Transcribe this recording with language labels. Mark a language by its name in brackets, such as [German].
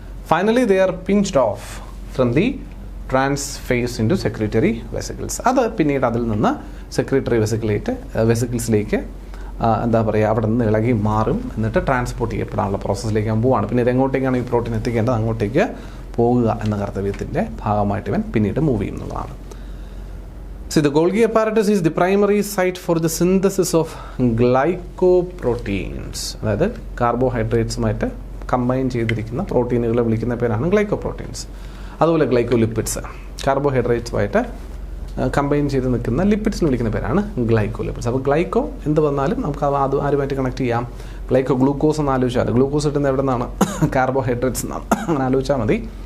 [English] Finally they are pinched off from the trans face into secretory vesicles. [Malayalam] അത് പിന്നീട് അതിൽ നിന്ന് സെക്രീറ്ററി വെസിക്കിൾസിലേക്ക് എന്താ പറയുക, അവിടെ നിന്ന് ഇളകി മാറും, എന്നിട്ട് ട്രാൻസ്പോർട്ട് ചെയ്യപ്പെടാനുള്ള പ്രോസസ്സിലേക്ക് പോവുകയാണ്. പിന്നെ ഇതെങ്ങോട്ടേക്കാണ് ഈ പ്രോട്ടീൻ എത്തിക്കേണ്ടത്, അങ്ങോട്ടേക്ക് പോകുക എന്ന കർത്തവ്യത്തിൻ്റെ ഭാഗമായിട്ട് ഇവൻ പിന്നീട് മൂവ് ചെയ്യുന്നതാണ്. [English] See, the Golgi apparatus is the primary site for the synthesis of glycoproteins. [Malayalam] അതായത് കാർബോഹൈഡ്രേറ്റ്സുമായിട്ട് കമ്പൈൻ ചെയ്തിരിക്കുന്ന പ്രോട്ടീനുകളെ വിളിക്കുന്ന പേരാണ് ഗ്ലൈക്കോപ്രോട്ടീൻസ്. അതുപോലെ ഗ്ലൈക്കോലിപ്പിഡ്സ്, കാർബോഹൈഡ്രേറ്റ്സുമായിട്ട് കമ്പൈൻ ചെയ്ത് നിൽക്കുന്ന ലിപ്പിഡ്സിന് വിളിക്കുന്ന പേരാണ് ഗ്ലൈക്കോലിപ്പിഡ്സ്. അപ്പോൾ ഗ്ലൈക്കോ എന്ത് വന്നാലും നമുക്ക് അത് ആരുമായിട്ട് കണക്ട് ചെയ്യാം. ഗ്ലൈക്കോ ഗ്ലൂക്കോസ് എന്ന് ആലോചിച്ചാൽ ഗ്ലൂക്കോസ് കിട്ടുന്നത് എവിടെ നിന്നാണ്? കാർബോഹൈഡ്രേറ്റ്സ് എന്നാണ്. അങ്ങനെ ആലോചിച്ചാൽ മതി.